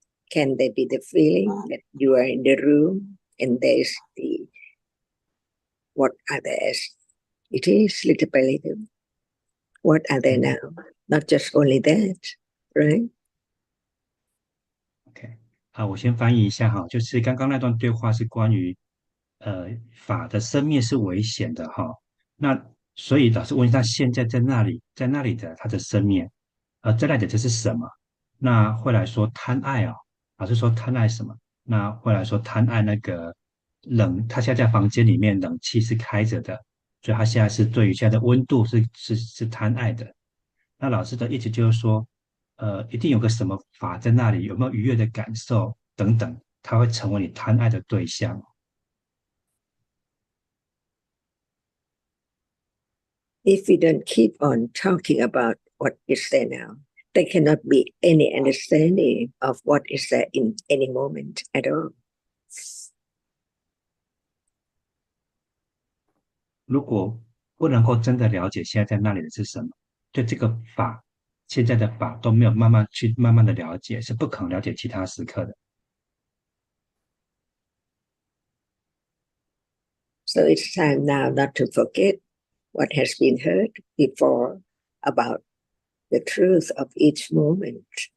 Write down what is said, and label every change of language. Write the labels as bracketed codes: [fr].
[en] Can there be the feeling that you are in the room and there's the what are there? It is little by little. What are there now? Not just only that, right? OK， [zh] 我先翻译一下哈，就是刚刚那段对话是关于法的生灭是危险的哈。那所以老师问他现在在那里，在那里的他的生灭，在那里的这是什么？那会来说贪爱哦，老师说贪爱什么？那会来说贪爱那个他现在在房间里面冷气是开着的，所以他现在是对于现在的温度是贪爱的。那老师的意思就是说，一定有个什么法在那里，有没有愉悦的感受等等，它会成为你贪爱的对象。 [en] If we don't keep on talking about what is there now, there cannot be any understanding of what is there in any moment at all. [zh] 如果不能够真的了解现在在那里的是什么，对这个法，现在的法都没有慢慢的了解，是不可能了解其他时刻的。 [en] So it's time now not to forget what has been heard before about the truth of each moment.